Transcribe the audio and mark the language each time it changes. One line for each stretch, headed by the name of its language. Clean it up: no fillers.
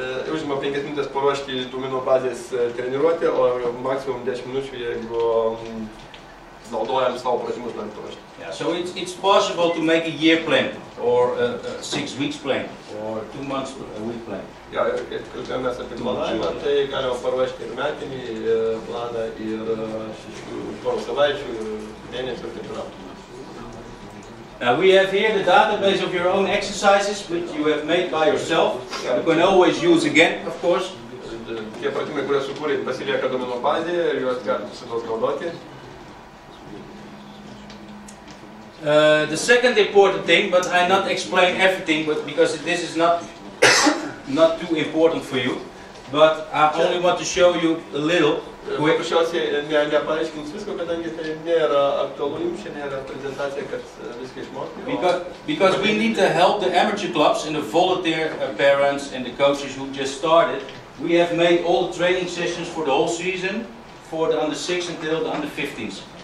Lithuanian: Užima 5 minutės paruošti duomenų bazės treniruotę, o maksimum 10 minučių, jeigu naudojam savo pratimus norint paruošti.
English: Yeah, so it's possible to make a year plan, or a 6 weeks plan, or 2 months a week plan.
Lithuanian: Ja, kai kalbėjome apie planavimą, tai galima paruošti ir metinį planą, ir 6 savaičių, ir mėnesių ir taip toliau.
English: Now we have here the database of your own exercises, which you have made by yourself. You can always use again, of course.
Lithuanian: Tie pratimai, kurie sukūrėte, pasilieka duomenų bazėje ir juos galite visados naudoti.
English: The second important thing, but I not explain everything, but because this is not too important for you, but I only want to show you a little.
Lithuanian: Paprasčiausiai nepaaiškins visko, kadangi tai nėra aktualu jums, čia nėra prezentacija, kad viską išmokti.
English: Because we need to help the amateur clubs and the volunteer parents and the coaches who just started. We have made all the training sessions for the whole season, for the under 6 until the under 15s.